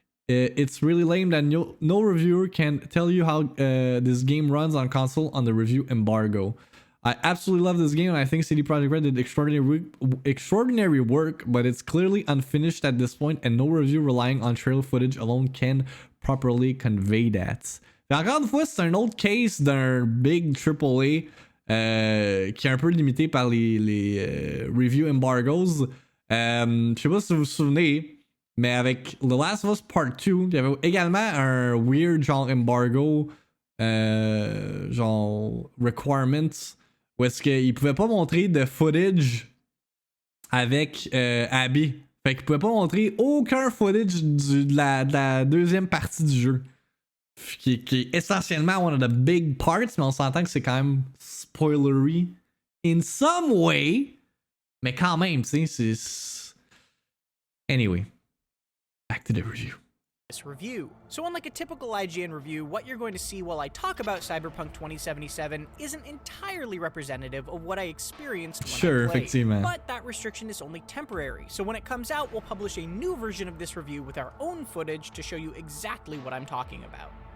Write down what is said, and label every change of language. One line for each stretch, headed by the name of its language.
English: It's really lame that no reviewer can tell you how this game runs on console on the review embargo. I absolutely love this game and I think CD Projekt Red did extraordinary work, but it's clearly unfinished at this point and no review relying on trailer footage alone can properly convey that.
French: Et encore une fois, c'est un autre case d'un big AAA qui est un peu limité par les
English: review embargoes.
French: Je sais pas si vous vous souvenez, mais avec The Last of Us Part 2, il y avait également un weird genre embargo, genre requirements, où est-ce qu'ils pouvaient pas montrer de footage avec Abby. Fait qu'ils pouvaient pas montrer aucun footage de la deuxième partie du jeu. Qui est essentiellement
English: one of the big parts,
French: mais on s'entend que c'est quand même spoilery
English: in some way.
French: Mais quand même, tu sais, c'est.
English: Anyway, back to the review. This review. So unlike a typical IGN review, what you're going to see while I talk about Cyberpunk 2077 isn't entirely representative of what I experienced when I played.
French: Effectivement.
English: But that restriction is only temporary, so when it comes out, we'll publish a new version of this review with our own footage to show you exactly what I'm talking about.